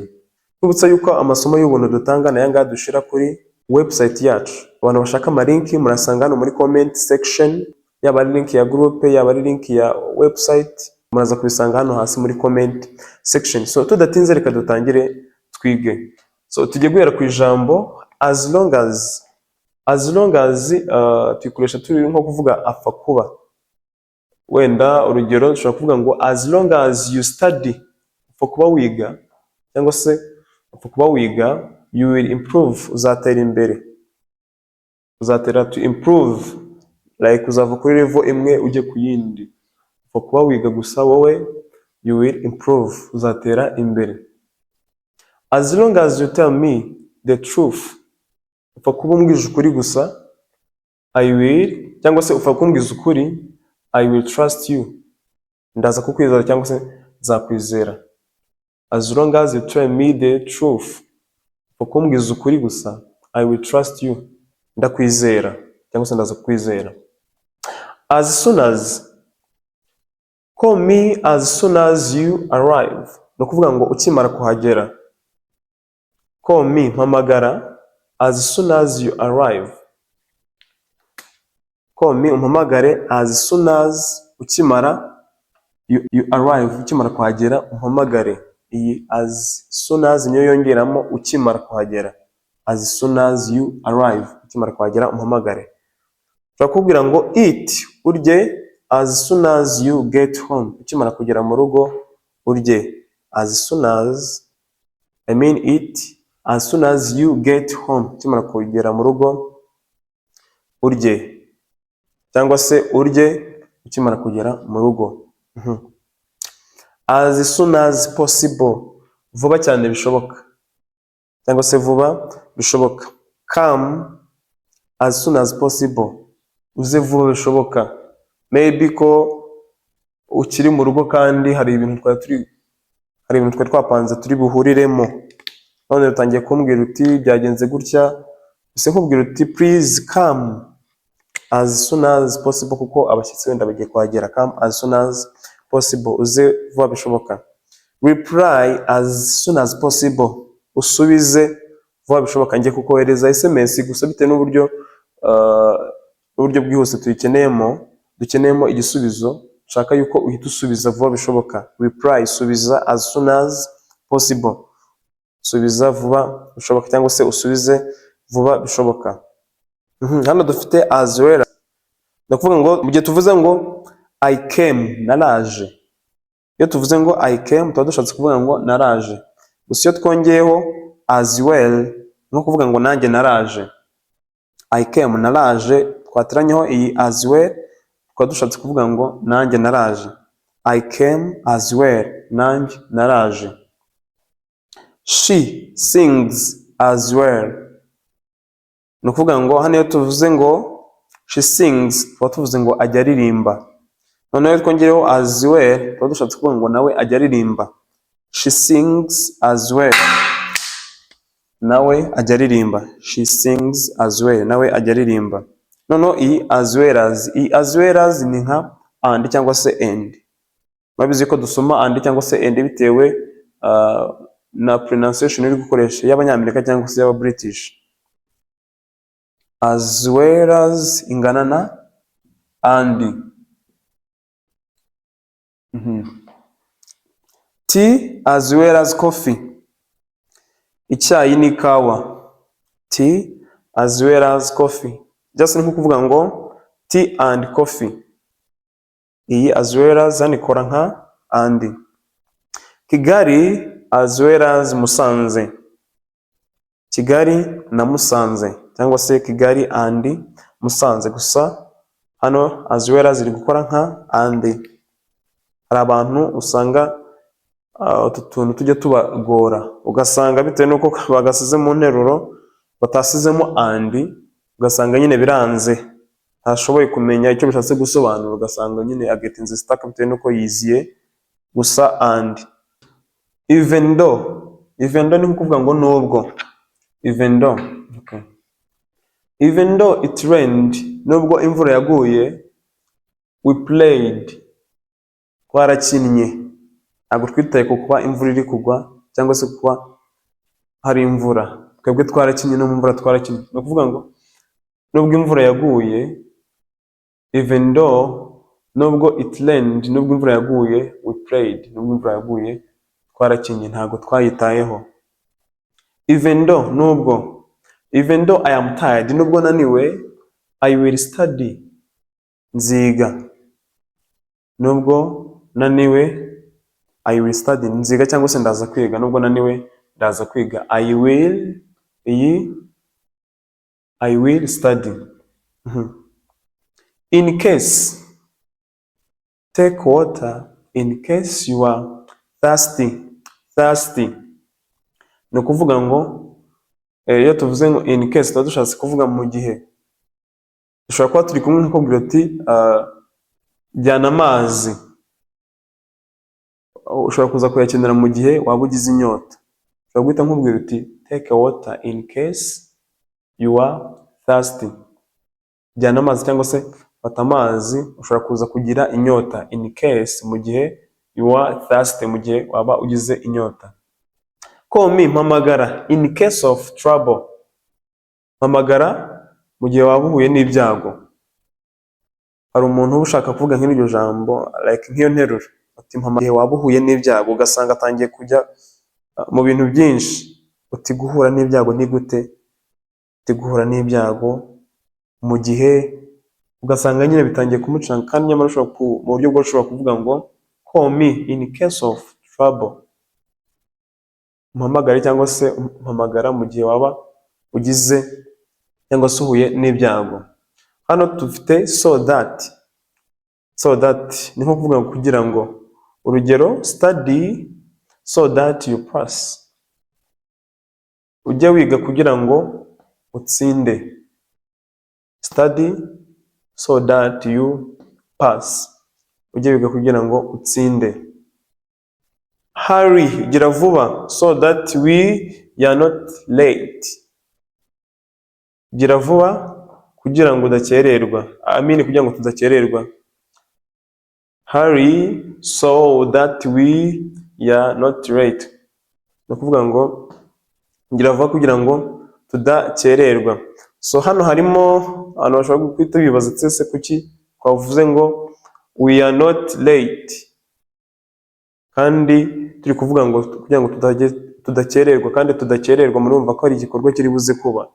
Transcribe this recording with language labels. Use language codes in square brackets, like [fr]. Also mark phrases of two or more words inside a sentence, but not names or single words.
[rw] Kwibutsa yuko amasomo y'ubuntu dutanga na yanga dushira kuri website yacu. Abantu bashaka amalinki murasanga hano muri [en] comment section, [rw] yaba ari link ya group, yaba ari link ya website, muraza kubisanga hano hasi muri [en] comment section. [rw] So tudatinze reka dutangire twige. So tujye guhera ku ijambo [en] as long as [rw] tuyikoresha turi nko kuvuga apfa kuba. Wenda urugero dushobora kuvuga ngo [en] as long as you study, [rw] apfa kuba wiga, cyangwa se apfa kuba wiga, [en] you will improve, [rw] uzatera imbere, uzatera [en] to improve, [rw] like uzava kuri level imwe ujye ku yindi. Apfa kuba wiga gusa wowe, [en] you will improve, [rw] uzatera imbere. [en] As long as you tell me the truth, [rw] upfa kuba umbwije ukuri gusa, [en] I will, [rw] cyangwa se upfa kumbwiza ukuri, [en] I will trust you, [rw] ndaza kukwizera cyangwa se nzakwizera. [en] As long as you tell me the truth, [rw] upfa kumbwiza ukuri gusa, [en] I will trust you, [rw] ndakwizera cyangwa se ndaza kukwizera. [en] As soon as, call me as soon as you arrive, [rw] no kuvuga ngo ukimara kuhagera. [en] Call me, mpamagara, as soon as you arrive. Call me, umpamagare as soon as, ukimara you arrive, [rw] ukimara kuhagera umpamagare. Iyi [en] as soon as [rw] niyo yongeramo ukimara kuhagera. [en] As soon as you arrive, [rw] ukimara kuhagera umpamagare. Turakubwira ngo [en] eat, urye. As soon as you get home, [rw] ukimara kugera mu rugo urye. [en] As soon as, I mean eat as soon as you get home, [rw] ukimara kugera mu rugo urye, cyangwa se urye ukimara kugera mu rugo. [en] As soon as possible, [rw] vuba cyane bishoboka, cyangwa se vuba bishoboka. [en] Come as soon as possible, [rw] uze vuba bishoboka. Maybe ko ukiri mu rugo kandi hari ibintu twari twapanze turi buhuriremo, none utangiye kumbwira uti byagenze gutya, ese nkubwira uti [en] please come as soon as possible, [rw] kuko abashyitsi wenda bagiye kuhagera. [en] Come as soon as possible, [rw] uze vuba bishoboka. [en] Reply as soon as possible, [rw] usubize vuba bishoboka. Ngiye kukohereza SMS gusa bitewe n'uburyo bwihuse dukeneyemo igisubizo, nshaka yuko uhita usubiza vuba bishoboka. [en] Reply, subiza as soon as possible, [rw] subiza vuba bishoboka, cyangwa se usubize vuba bishoboka. Hano dufite [en] as well. [rw] Ndakuvuga ngo mu gihe tuvuze ngo [en] I came, [rw] naraje. Iyo tuvuze ngo [en] I came, [rw] tuba dushatse kuvuga ngo naraje. Gusa iyo twongeyeho [en] as well, [rw] no kuvuga ngo nanjye naraje. [en] I came, [rw] naraje, twatiranyeho iyi [en] as well, [rw] tukaba dushatse kuvuga ngo nanjye naraje. [en] I came as well, [rw] nanjye naraje. [en] She sings as well. [rw] Ni ukuvuga ngo hano iyo tuvuze ngo [en] she sings, [rw] tuba tuvuze ngo ajya aririmba. Noneho iyo twongeyeho [en] as well, [rw] tuba dushatse kuvuga ngo nawe ajya aririmba. [en] She sings as well, [rw] nawe ajya aririmba. [en] She sings as well, [rw] nawe ajya aririmba. Noneho iyi [en] as well as [rw] ni nka and cyangwa se and. Mwabizi ko dusoma and cyangwa se and bitewe na pronunciation uri gukoresha y'Abanyamerika cyangwa se y'aba British. [en] As well as [rw] ingana na and. [en] Tea as well as coffee, [rw] icyayi n'ikawa. [en] Tea as well as coffee, just [rw] ni kuvuga ngo [en] tea and coffee. [rw] Iyi [en] as well as [rw] ikora nka and. [en] Kigali as well as Musanze, Kigali na Musanze, [rw] cyangwa se [en] Kigali and Musanze. [rw] Gusa hano [en] as well as [rw] iri gukora nka and. Hari abantu usanga utu tuntu tujya tubagora, ugasanga bitewe nuko bagasize mu nteruro batasizemo and, ugasanga nyine biranze, ntashoboye kumenya icyo bishatse gusobanura, ugasanga nyine agetinze stuck bitewe nuko yiziye gusa and. [en] Even though [rw] ni kuvuga ngo nubwo. [en] Even though, okay. Even though it rained, [rw] nubwo imvura yaguye. [en] We played, twarakinnye. [rw] Ntabwo twitaye ku kuba imvura iri kugwa cyangwa se kuba hari imvura, twebwe twarakinnye no mu mvura twarakinnye. Ni ukuvuga ngo nubwo imvura yaguye, [en] even though, nubwo it rained, [rw] nubwo imvura yaguye, [en] we played, [rw] nubwo imvura yaguye twarakinnye, ntabwo twayitayeho. [en] Even though, nubwo. Even though I am tired, [rw] nubwo naniwe, [en] I will study, [rw] nziga. Nubwo naniwe, [en] I will study, [rw] nziga cyangwa se ndaza kwiga. Nubwo naniwe, ndaza kwiga. [en] I will study. In case, take water in case you are thirsty. [rw] Ni ukuvuga ngo iyo tuvuze ngo [en] in case, [rw] tuba dushatse kuvuga mu gihe. Dushobora kuba turi kumwe nkakubwira uti jyana amazi. Ushobora kuza kuyakenera mu gihe waba ugize inyota. Ushobora guhita nkubwira uti [en] take a water in case you are thirsty. [rw] Jyana amazi cyangwa se fata amazi, ushobora kuza kugira inyota. [en] In case, [rw] mu gihe [en] you are thirsty, [rw] mu gihe waba ugize inyota. [en] Call me, mpamagara. In case of trouble, [rw] mpamagara mu gihe waba uhuye n'ibyago. Hari umuntu uba ushaka kuvuga nk'iryo jambo, like nk'iyo nteruro, uti mpamagaye waba uhuye n'ibyago, ugasanga atangiye kujya mu bintu byinshi. Uti guhura n'ibyago ni gute? Uti guhura n'ibyago mu gihe, ugasanga nyine bitangiye kumucanga, kandi nyamara mu buryo bwo ushobora kuvuga ngo [en] call me in case of trouble, [rw] umpamagare cyangwa se umpamagara mu gihe waba ugize cyangwa se uhuye n'ibyago. Hano dufite [en] so that. So that [rw] ni nko kuvuga ngo kugira ngo. Urugero, [en] study so that you pass. [rw] Ujye wiga kugira ngo utsinde. [en] Study so that you pass. [rw] Ujye wiga kugira ngo utsinde. Hurry, gira vuba, [en] so that we are not late. [rw] Gira vuba kugira ngo udakererwa. Kugira ngo tudakererwa. [en] Hurry so that we are not late. [rw] Ni ukuvuga ngo gira vuba kugira ngo tudakererwa. So hano harimo abantu bashobora guhita bibaza ese kuki twavuze ngo [en] we are not late, [rw] kandi turi kuvuga ngo kugira ngo tudakererwa, kandi tudakererwa murumva ko ari igikorwa kiri buze kuba.